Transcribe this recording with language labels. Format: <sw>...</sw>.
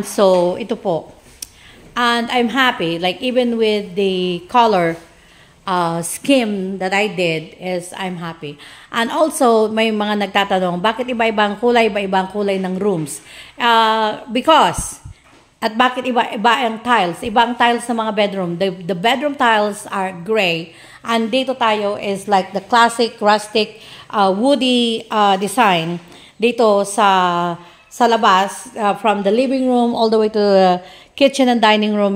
<tl>So ito po,</tl> <en>and I'm happy, like even with the color scheme that I did is I'm happy. And also,</en> <tl>may mga nagtatanong, bakit iba-ibang kulay ng rooms? Because, at bakit iba ang tiles? Iba ang tiles ng mga bedroom.</tl> <en>The bedroom tiles are gray. And</en> <tl>dito tayo</tl> <en>is like the classic, rustic, woody design.</en> <tl>Dito sa labas,</tl> <en>from the living room all the way to the kitchen and dining room.</en>